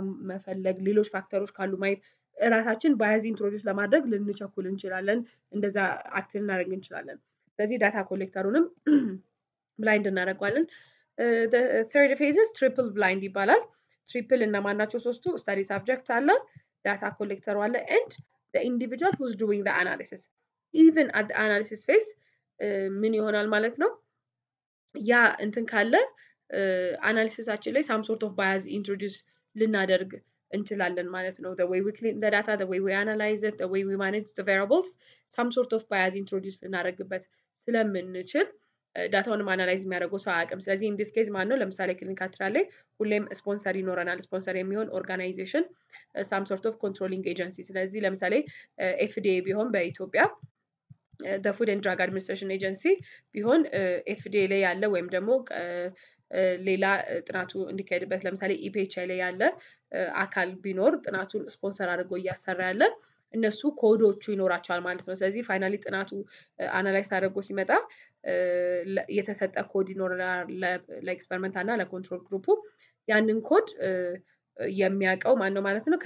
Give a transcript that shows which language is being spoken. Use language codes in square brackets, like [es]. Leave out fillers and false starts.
[am] መፈለግ፣ ሌሎች ፋክተሮች ካሉ ማየት ራሳችን ባያዝ ኢንትሮዲውስ ለማድረግ ልንቸኩል እንችላለን። እንደዛ አክት ልናደርግ እንችላለን። ስለዚህ ዳታ ኮሌክተሩንም ብላይንድ እናደርገዋለን። ተርድ ፌዝስ ትሪፕል ብላይንድ ይባላል። ትሪፕል እነማን ናቸው? [en] ሶስቱ ስታዲ ሳብጀክት አለ፣ ዳታ ኮሌክተሩ አለ ኤንድ the individual who's doing the analysis. even at the analysis phase [am] ምን ይሆናል ማለት ነው? ያ እንትን ካለ አናሊሲሳችን ላይ some sort of bias introduce ልናደርግ እንችላለን ማለት ነው። [en] the way we clean the data, the way we analyze it, the way we manage the variables, some sort of bias [am] introduce ልናደርግበት ስለምንችል ዳታውንም አናላይዝ የሚያደርገው ሰው አያውቅም። ስለዚህ ኢን ዲስ ኬዝ ማን ነው? ለምሳሌ ክሊኒካል ትራያል ላይ ሁሌም ስፖንሰር ይኖረናል። ስፖንሰር የሚሆን ኦርጋናይዜሽን ሳም ሶርት ኦፍ ኮንትሮሊንግ ኤጀንሲ። ስለዚህ ለምሳሌ ኤፍዲኤ ቢሆን በኢትዮጵያ ፉድ ኤንድ ድራግ አድሚኒስትሬሽን ኤጀንሲ ቢሆን ኤፍዲኤ ላይ ያለ ወይም ደግሞ ሌላ ጥናቱ እንዲካሄድበት ለምሳሌ ኢፒኤችአይ ላይ ያለ አካል ቢኖር ጥናቱን ስፖንሰር አድርጎ እያሰራ ያለ እነሱ ኮዶቹ ይኖራቸዋል ማለት ነው። ስለዚህ ፋይናሊ ጥናቱ አናላይዝ አድርጎ ሲመጣ የተሰጠ ኮድ ይኖራል ለኤክስፐሪመንት እና ለኮንትሮል ግሩፑ። ያንን ኮድ የሚያውቀው ማን ነው ማለት ነው?